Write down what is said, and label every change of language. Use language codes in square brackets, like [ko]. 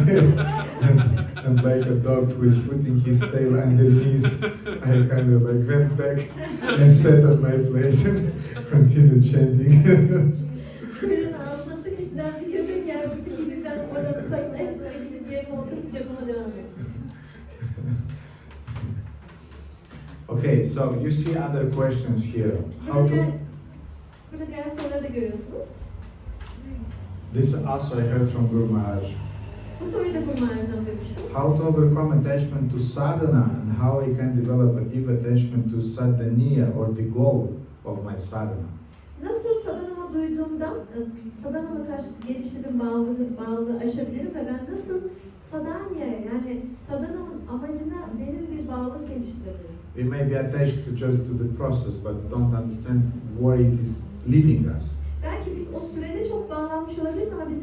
[en] And like a dog who is putting his tail underneath, I kind of like went back and sat at my place and continued chanting. [tr] Kuyruğun ağzına sıkıştıran bir köpek yavrusu gibi ben orada sakın en sona gidip yerime oturup japıma devam ettim. [en] Okay, so you see other questions here. [tr] Burada diğer soruları da görüyorsunuz. [en] This also I heard from Guru Maharaj. [tr] Bu soruyu da Guru Maharaj'dan duymuştum. [en] How to overcome attachment to sadhana and how I can develop a deep attachment to sadhaniya or the goal of my sadhana. [tr] Nasıl sadhanama duyduğumdan, sadhanama karşı geliştirdiğim bağlılığı aşabilirim ve ben nasıl sadhaniyaya yani sadhanamın amacına derin bir bağlılık geliştirebilirim? [en] We may be attached to just to the process, but don't understand where it is leading us. [tr] Belki biz o sürece çok bağlanmış olabiliriz ama